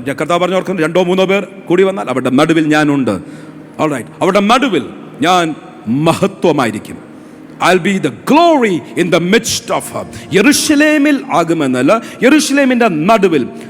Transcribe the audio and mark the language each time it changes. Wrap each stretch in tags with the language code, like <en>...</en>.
<ml>കർത്താവ് പറഞ്ഞു ഓർക്കുന്നു, 2-3 പേർ കൂടി വന്നാൽ അവരുടെ നടുവിൽ ഞാനുണ്ട്. ഓൾറൈറ്റ്, അവരുടെ നടുവിൽ ഞാൻ മഹത്വമായിരിക്കും.</ml> <en>I'll be the glory in the midst of her.</en> <ml>യെരുശലേമിൽ ആകുമെന്നല്ല, യെരുശലേമിൻ്റെ നടുവിൽ.</ml>